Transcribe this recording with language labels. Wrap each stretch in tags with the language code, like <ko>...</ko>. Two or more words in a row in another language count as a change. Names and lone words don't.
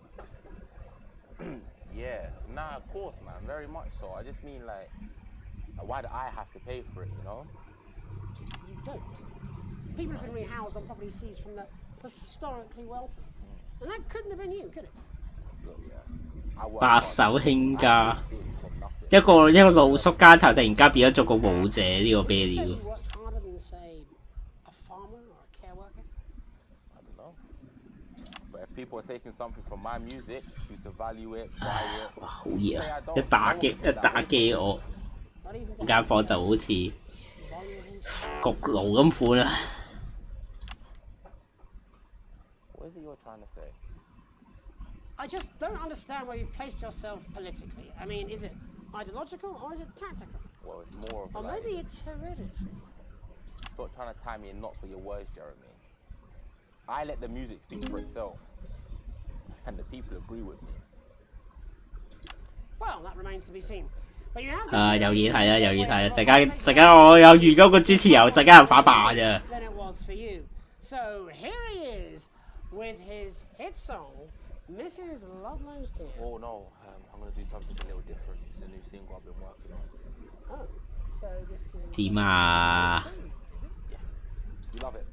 <en>Yeah. Nah, of course, man. Very much so. I just mean, like, why do I have to pay for it, you know? You don't. People have been rehoused on property seized from the historically wealthy. And that couldn't have been you, could it? Look, yeah.</en> <yue>白手興家，一個露宿街頭，突然間變咗做個舞者，呢個啤料。</yue> <en>People are taking something from my music, choose to value it, buy it.</en> <yue>哇，好熱啊！一打機我間房就好似焗爐咁款啊！</yue> <en>What is it you're trying to say? I just don't understand where you've placed yourself politically. I mean, is it ideological or is it tactical? Well, it's more of or like... maybe it's hereditary. Stop trying to tie me in knots with your words, Jeremy. I let the music speak for itself. And the people agree with me. Well, that remains to be seen. But you have</en> <yue>有嘢睇啦，有嘢睇啦！陣間我有預咗個主持人，陣間又反白咋。</yue> <en>Than it was for you. So here he is with his hit song, Mrs. Ludlow's Tears. Oh no, I'm going to do something a little different. It's a new single I've been working on. Oh, so this is...</en> <yue>點啊？</yue> <en>Yeah, you love it.</en>